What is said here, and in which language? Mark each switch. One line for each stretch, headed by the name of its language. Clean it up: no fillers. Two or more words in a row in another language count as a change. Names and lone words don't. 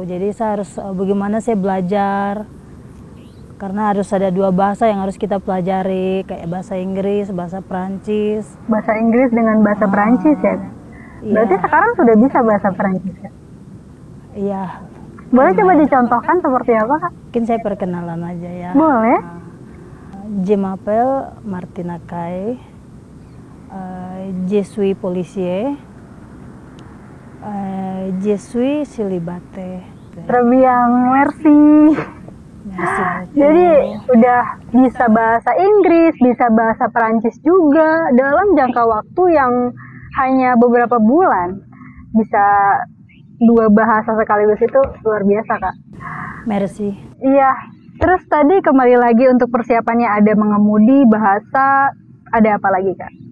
Indonesian: Jadi saya harus bagaimana saya belajar, karena harus ada 2 bahasa yang harus kita pelajari, kayak bahasa Inggris, bahasa Perancis. Bahasa Inggris dengan bahasa Perancis ya? Berarti Iya. sekarang sudah bisa bahasa Perancis ya? Iya. Boleh coba dicontohkan seperti apa, Kak? Mungkin saya perkenalan aja ya. Boleh.
French: Je m'appelle Martina Kay. Je suis policier. Je suis célibataire. Terbiang mercy. Merci beaucoup.
Indonesian: Jadi udah bisa bahasa Inggris, bisa bahasa Perancis juga dalam jangka waktu yang hanya beberapa bulan. Bisa 2 bahasa sekaligus itu luar biasa, Kak. Merci. Iya. Terus tadi kembali lagi untuk persiapannya ada mengemudi, bahasa, ada apa lagi, Kak?